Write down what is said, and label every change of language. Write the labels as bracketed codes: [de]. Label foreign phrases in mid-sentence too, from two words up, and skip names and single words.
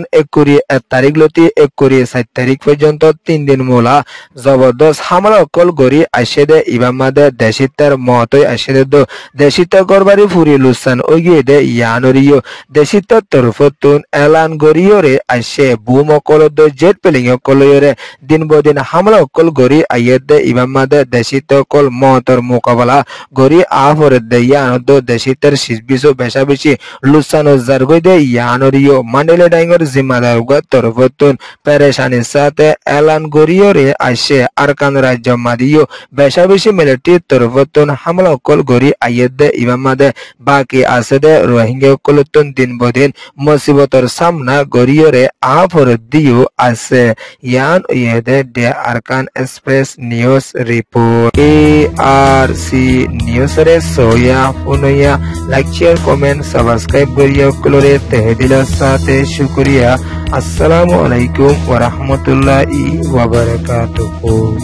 [rhg] 1 তারিখ লতি 4 তারিখ পর্যন্ত 3 দিন মোলা জবরদস্ত হামলা অকল গরি আসে দে ইবামাদে দেশিতার মত আসে দে দেশিতা করবারি ফুরি লুসান ওগিয়ে দে ইয়ানরিও দেশিতা তরফতুন এলান গরিয়রে আসে বুম অকল জেট পেলিং অকলয়রে দিন বদিন হামলা অকল গরি আইয়দে ইমামাদে দেশিতা অকল মতর মোকাবেলা গরি আফরে দে ইয়ানদ দেশিতার শিশবিশো বেশাবেশি লুসান জারগই দে ইয়ানরিও মান্ডেলে ডাইঙ্গর জিম্মাদার তরফতুন পেরেশানির সাথে এলান গরিয়রে আসে আরকান রাজ্য মাদিও বেশাবেশি মিলিটি তরফতুন হামলা অকল গরি আইয়দে ইমামাদে বাকি আছে দে রোহিঙ্গা কলতুন দিন বদিন মুসিবতর সামনা গরিয়রে আফর দিও আছে ইয়ান ইয়েদে দে আরকান এক্সপ্রেস নিউজ রিপোর্ট ARC নিউজ রে সোয়া ফুনয়া [en] like share comment subscribe [rhg] করিয়া কলরে তেহদিলের সাথে শুকরিয়া [ar] السلام عليكم ورحمة الله وبركاته.